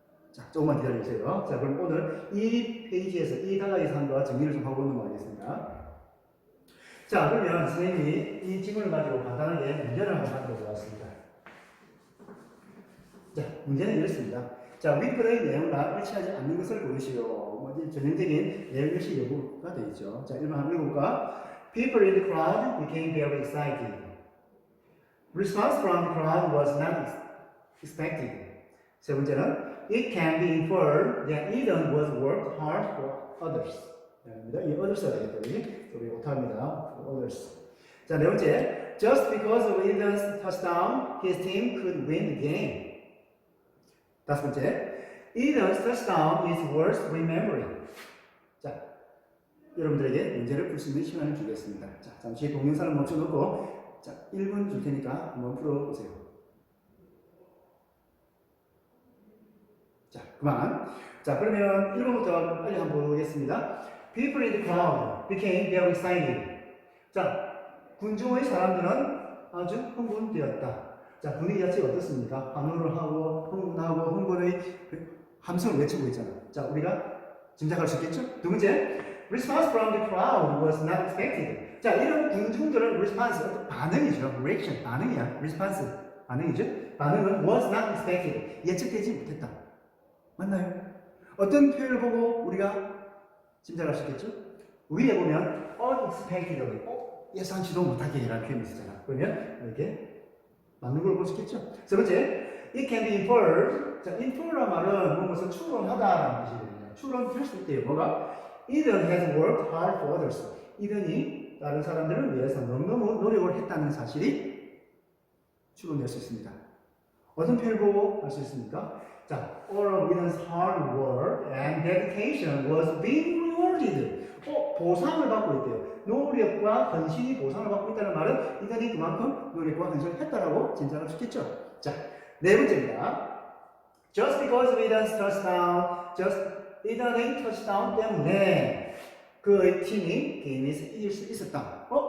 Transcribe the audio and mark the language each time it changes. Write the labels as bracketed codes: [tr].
[ko] 자, 조금만 기다려주세요. 자, 그럼 오늘 이 페이지에서, 이 단락에서 한 거 정리를 좀 하고 넘어가겠습니다. 자, 그러면 선생님이 이 지문을 가지고 간단하게 문제를 한번 만들어 보았습니다. 자, 문제는 이렇습니다. 자, 윗글의 내용과 일치하지 않는 것을 고르시오. 전형적인 내용 일치 여부가 되어 있죠. 자, 1번 한번 읽어볼까? [en] People in the crowd became very excited. Response from the crowd was not expected. [ko] 세 번째는 [en] It can be inferred that Eden was worked hard for others. [ko] 이 others가 되겠더니 우리 못합니다. [en] others. [ko] 자, 네 번째, [en] just because of Eden's touchdown, his team could win the game. [ko] 다섯 번째, [en] Eden's touchdown is worth remembering. [ko] 자, 여러분들에게 문제를 풀 수 있는 시간을 주겠습니다. 자, 잠시 동영상을 멈춰놓고 자, 1분 줄 테니까 한번 풀어보세요. 자, 그만. 자, 그러면 1번부터 빨리 한번 보겠습니다. [en] People in the crowd became very excited. [ko] 자, 군중의 사람들은 아주 흥분되었다. 자, 분위기 자체가 어떻습니까? 환호를 하고, 흥분하고, 흥분의 함성을 외치고 있잖아. 자, 우리가 짐작할 수 있겠죠? 두 번째, [en] Response from the crowd was not expected. [ko] 자, 이런 군중들은 response, 반응이죠. reaction, 반응이야. response, 반응이죠. 반응은 [en] was not expected. [ko] 예측되지 못했다. 맞나요? 어떤 표현을 보고 우리가 짐작할 수 있겠죠? 위에 보면 unexpectedly, 예상치도 못하게 라는 표현이 있잖아. 그러면 이렇게 맞는 걸 볼 수 있겠죠? 세 번째, [en] it can be inferred. [ko] 자, infer란 말은 무엇을 추론하다라는 뜻이거든요. 추론될 수 있대요. 뭐가? [en] Eden has worked hard for others. [ko] 이든이 다른 사람들을 위해서 너무너무 노력을 했다는 사실이 추론될 수 있습니다. 어떤 표현을 보고 알 수 있습니까? [en] 자, all of Eden's hard work and dedication was being rewarded. [ko] 보상을 받고 있대요. 노력과 헌신이 보상을 받고 있다는 말은 이든이 그만큼 노력과 헌신을 했다라고 짐작할 수 있겠죠. 자, 네 번째입니다. [en] Just because of Eden's touchdown, [ko] 이든의 터치다운 때문에 그 팀이 게임에서 이길 수 있었다.